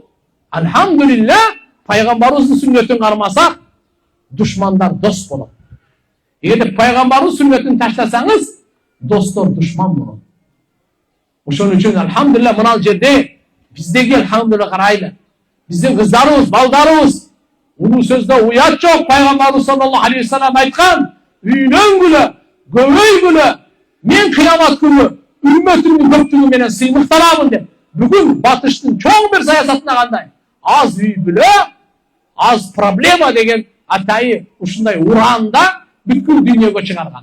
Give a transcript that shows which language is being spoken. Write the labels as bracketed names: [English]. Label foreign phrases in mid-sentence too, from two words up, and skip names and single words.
[Kyrgyz] Алхамдулилlah, пайгамбарыбыздын сүннөтүн кармасак, душмандар дос болот. Эгерде пайгамбардын сүннөтүн таштасаңыз, достор душман болот. Ошон үчүн алхамдулилlah мына жерде биздеги алхамдулилlah карайлы. Биздин кыздарыбыз, балдарыбыз улуу сөздө уят жок. Пайгамбарыбыз [Arabic] صلى الله عليه وسلم [Kyrgyz] айткан, үйлөнгүлө, көбөйгүлө, мен кыямат күнү үммөтүмдүн көптүгү менен сыймыкталабын деп. Бүгүн батыштын чоң бир саясатына кандай? Аз үй бүлө, аз проблема деген атайы ушундай уранда бүткүл дүйнөгө чыгарган.